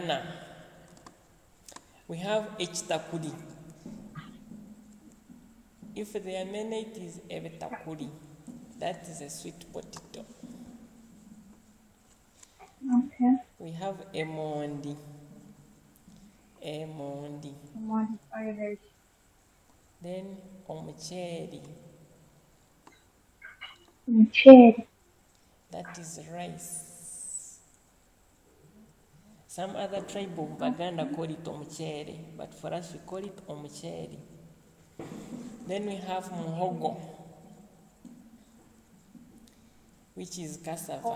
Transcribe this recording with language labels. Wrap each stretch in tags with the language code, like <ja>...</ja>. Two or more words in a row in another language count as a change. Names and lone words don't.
<en>banana. We have ekitakuli. If there are many, it is ebitakuli. That is a sweet potato. Okay. We have emondi. Emondi. Emondi Irish. Then omucheri. Mucheri. That is rice. Some other tribe of Baganda call it omucheri, but for us we call it omucheri. Then we have muhogo, which is cassava.</en>